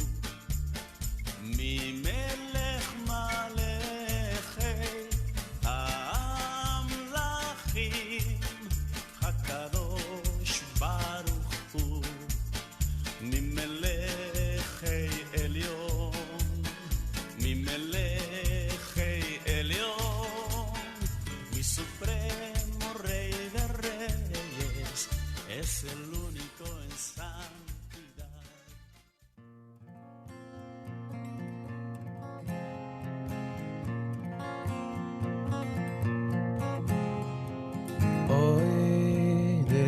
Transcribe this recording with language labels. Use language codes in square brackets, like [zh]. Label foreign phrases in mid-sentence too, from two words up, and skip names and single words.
[he] ממלך מלכי המלכים, הקדוש ברוך הוא, ממלכי עליון, ממלכי עליון, [es] mi supremo rey de reyes, es el único en santidad. Oy,